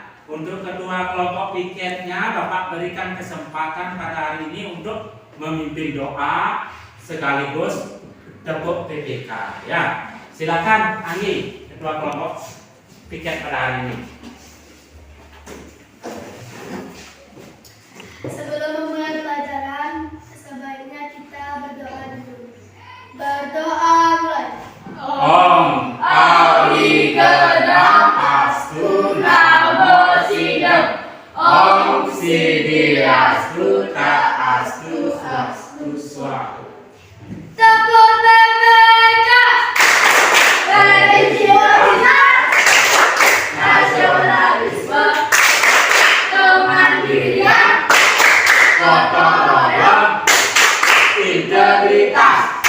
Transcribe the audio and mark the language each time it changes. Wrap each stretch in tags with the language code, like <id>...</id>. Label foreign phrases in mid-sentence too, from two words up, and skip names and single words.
<id>Untuk kedua kelompok piketnya Bapak berikan kesempatan pada hari ini untuk memimpin doa sekaligus tepuk PPK ya. Silakan Ani, ketua kelompok piket pada hari ini. Sebelum memulai pelajaran, sebaiknya kita berdoa dulu. Berdoa mulai.</id> <sa>Om Awigedam Astu Namo Sidam Om Siddhiastu Astu Astu Swastu.</sa> <id>Tepuk PPK. Religiositas, nasionalisme, kemandirian, Gotong royong, integritas.</id>